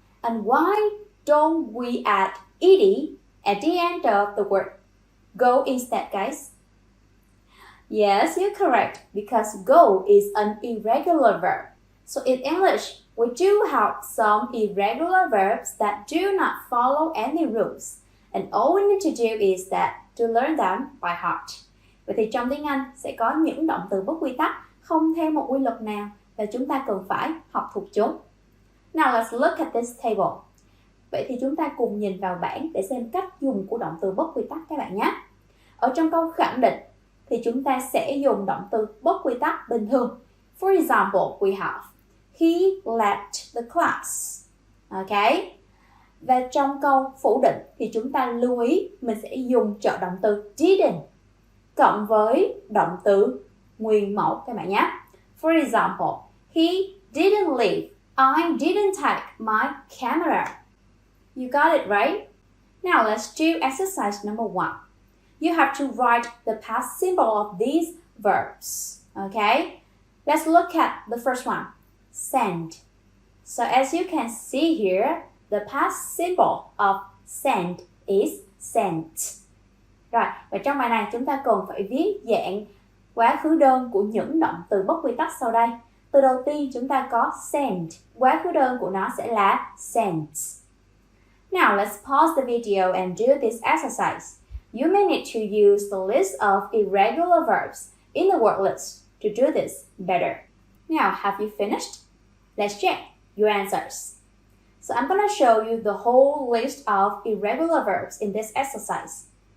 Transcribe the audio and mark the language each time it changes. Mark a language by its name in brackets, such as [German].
[English] And why don't we add ed at the end of the word go instead, guys? Yes, you're correct, because go is an irregular verb. So in English, we do have some irregular verbs that do not follow any rules. And all we need to do is to learn them by heart. [Vietnamese] Vậy thì trong tiếng Anh sẽ có những động từ bất quy tắc không theo một quy luật nào và chúng ta cần phải học thuộc chúng. [English] Now let's look at this table. [Vietnamese] Vậy thì chúng ta cùng nhìn vào bảng để xem cách dùng của động từ bất quy tắc các bạn nhé. Ở trong câu khẳng định thì chúng ta sẽ dùng động từ bất quy tắc bình thường. [English] For example, we have he left the class. Okay. [Vietnamese] Và trong câu phủ định thì chúng ta lưu ý mình sẽ dùng trợ động từ didn't cộng với động từ nguyên mẫu các bạn nhé. [English] For example, he didn't leave. I didn't take my camera. You got it, right? Now let's do exercise number 1. You have to write the past symbol of these verbs. Okay? Let's look at the first one. Send. So as you can see here, the past symbol of send is sent. [Vietnamese] Rồi, và trong bài này chúng ta cần phải viết dạng quá khứ đơn của những động từ bất quy tắc sau đây. Từ đầu tiên chúng ta có send, quá khứ đơn của nó sẽ là sent. [English] Now let's pause the video and do this exercise. You may need to use the list of irregular verbs in the word list to do this better. Now, have you finished? Let's check your answers. So I'm going to show you the whole list of irregular verbs in this exercise.